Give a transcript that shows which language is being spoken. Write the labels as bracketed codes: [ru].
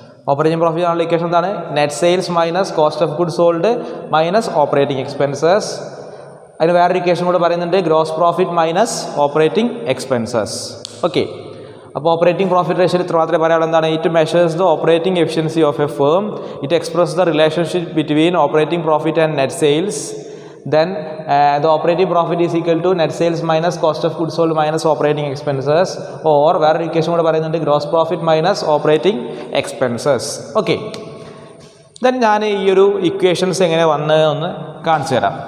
[en] operating profit [ml] ആണുള്ള equation എന്താണ്? [en] Net sales minus cost of goods sold minus operating expenses. [ml] അതിന് വേറൊരു equation കൂടെ പറയുന്നുണ്ട്, [en] Gross profit minus operating expenses. Okay, അപ്പോൾ operating profit ratio [ml] ഇത്ര മാത്രമേ പറയാനുള്ളൂ. എന്താണ്? [en] It measures the operating efficiency of a firm. It express the relationship between operating profit and net sales. Then the operating profit is equal to net sales minus cost of goods sold minus operating expenses, or [ml] വേറൊരു equation കൂടെ പറയുന്നുണ്ട്, [en] Gross profit minus operating expenses. [ml] Okay, then ഞാൻ ഈ ഒരു equations എങ്ങനെ വന്നതെന്ന് കാണിച്ചു തരാം.